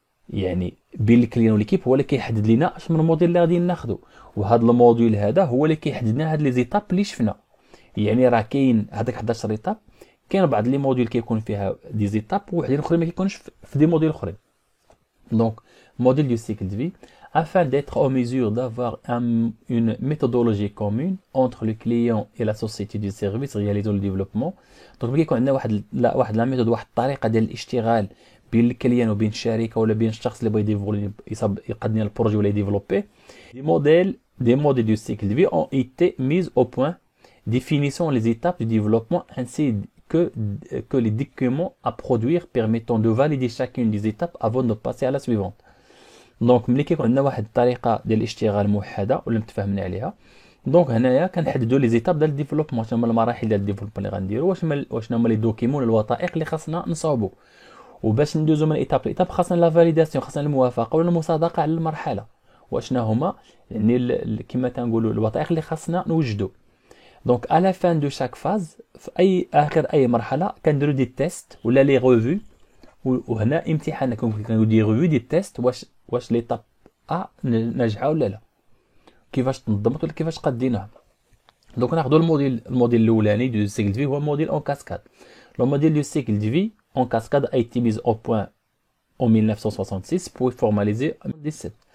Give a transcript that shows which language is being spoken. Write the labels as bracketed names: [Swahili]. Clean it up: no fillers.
[Arabic] يعني بين الكليان وليكيب هو اللي كيحدد لينا اش من موديل اللي غادي ناخذو، وهذا الموديل هذا هو اللي كيحدد لنا هاد لي زيتاب اللي شفنا. يعني راه كاين هذاك 11 ايتاب، كاين بعض لي موديل كيكون فيها دي زيتاب وحدين اخرين ما كيكونش في دي موديل اخرين. [French] دونك modèle du cycle de vie afin d'être en mesure d'avoir une méthodologie commune entre le client et la société du service réalisant le développement. [Arabic] Donc ملي كيكون عندنا واحد لا ميثود، واحد الطريقه ديال الاشتغال بين الكليان وبين الشركه ولا بين الشخص اللي بغى يديفولي يقدم البروجي ولا يديفلوبي. [French] des modèles du cycle de vie ont été mis au point définissant les étapes du développement ainsi que les documents à produire permettant de valider chacune des étapes avant de passer à la suivante. [Arabic] دونك ملي كيكون عندنا واحد الطريقه ديال الاشتغال موحده ولا متفاهمين عليها، دونك هنايا كنحددوا لي زيتاب ديال الديفلوبمون، شنو هما المراحل ديال الديفلوبمون اللي غنديروا، وشنو هما لي دوكيمون الوثائق اللي خاصنا نصاوبوا. وباش ندوزو من ايتاب لايتاب خاصنا لا فاليداسيون، خاصنا الموافقه ولا المصادقه على المرحله، واشنا هما يعني كما تنقولوا الوثائق اللي خاصنا نوجدوا. دونك على فان دو شاك فاز، في اي اخر اي مرحله كنديروا دي تيست ولا لي ريفيو، وهنا امتحان كنديروا دي ريفيو دي تيست واش ليطاب ناجحه ولا لا، كيفاش تنظمت ولا كيفاش قديناها. دونك ناخذوا الموديل الاولاني دو سيكل دو في هو موديل اون كاسكاد. [French] لو موديل دو سيكل دو في اون كاسكاد a été mis au point en 1966 pour formaliser en 2017.